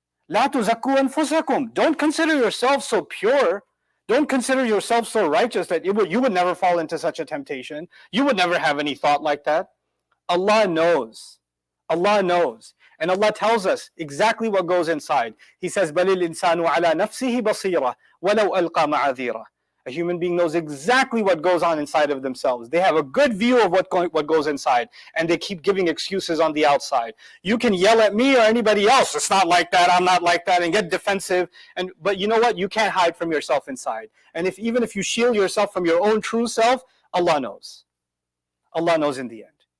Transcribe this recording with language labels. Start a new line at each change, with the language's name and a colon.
Arabic: لَا تُزَكُّوا أَنفُسَكُمْ.
English: Don't consider yourself so pure. Don't consider yourself so righteous that you would never fall into such a temptation. You would never have any thought like that. Allah knows. Allah knows. And Allah tells us exactly what goes inside. He says,
Arabic: بَلِ الْإِنسَانُ عَلَى نَفْسِهِ بَصِيرًا وَلَوْ أَلْقَى مَعَاذِيرًا.
English: A human being knows exactly what goes on inside of themselves. They have a good view of what goes inside, and they keep giving excuses on the outside. You can yell at me or anybody else, it's not like that, I'm not like that, and get defensive. But you know what? You can't hide from yourself inside. And even if you shield yourself from your own true self, Allah knows. Allah knows in the end.